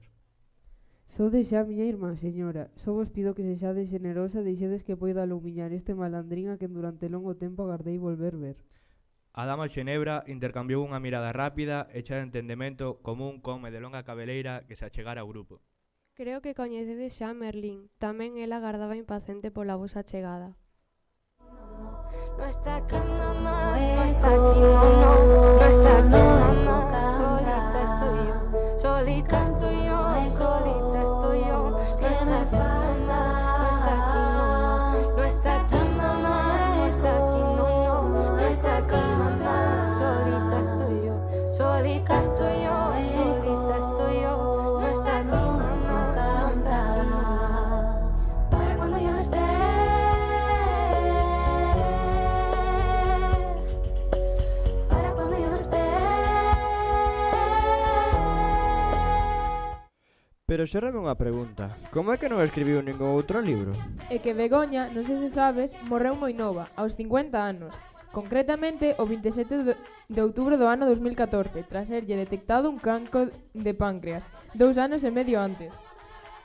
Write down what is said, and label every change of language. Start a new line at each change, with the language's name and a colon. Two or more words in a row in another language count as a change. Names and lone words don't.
Galician: Sodes xa miña irmá, señora. Só vos pido que sexades generosa, deixedes que poida alumiñar este malandrín a quen durante longo tempo agardei volver ver. A dama Xenebra intercambiou unha mirada rápida e chea de entendemento común con home de longa cabeleira que se achegara ao grupo. Creo que coñecedes xa a Merlín. Tamén ela agardaba impacente pola vosa chegada.
Spanish: No está aquí mamá, no está aquí no, no está aquí mamá. Solita estoy yo, solita estoy yo, solita estoy yo. No está aquí mamá, no está aquí no está aquí mamá, no está aquí no está aquí mamá. Solita estoy yo, solita estoy yo, solita estoy yo. No está aquí mamá, no está aquí para cuando yo no esté.
Galician: Pero xérame unha pregunta, como é que non escribiu ningún outro libro? É que Begoña, non sei se sabes, morreu moi nova, aos 50 anos. Concretamente, o 27 de outubro do ano 2014, tras serlle detectado un cancro de páncreas, 2 anos e medio antes.